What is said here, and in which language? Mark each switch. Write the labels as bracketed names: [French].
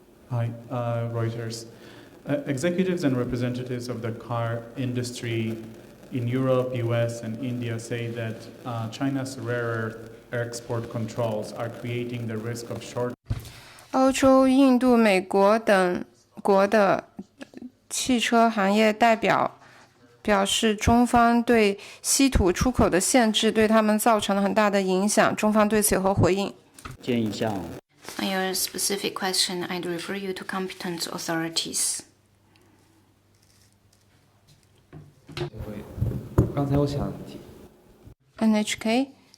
[English] Hi, Reuters. Executives and representatives of the car industry in Europe, US, and India say that China's rare earth export controls are creating the risk of short. [Chinese] 欧洲、印度、美国等国的汽车行业代表表示，中方对稀土出口的限制对他们造成了很大的影响。中方对此有何回应？建议向 [English] On your specific question, I'd refer you to competent authorities. [Chinese] 刚才我想提 [English] NHK.